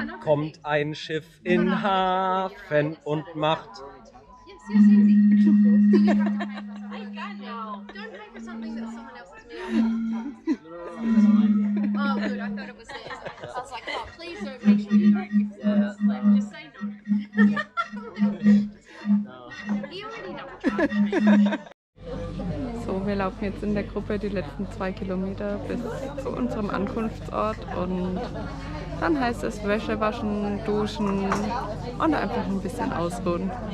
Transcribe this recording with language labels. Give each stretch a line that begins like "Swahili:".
German: Kommt ein Schiff in Hafen und macht.
English: Yes, easy. I got now. Don't pay for something that someone else has made. Oh, good. I thought it was theirs. I was like, oh, please don't make sure you don't. Like, just say no. He already double charged me.
German: So, wir laufen jetzt in der Gruppe die letzten 2 Kilometer bis zu unserem Ankunftsort und dann heißt es Wäsche waschen, duschen und einfach ein bisschen ausruhen.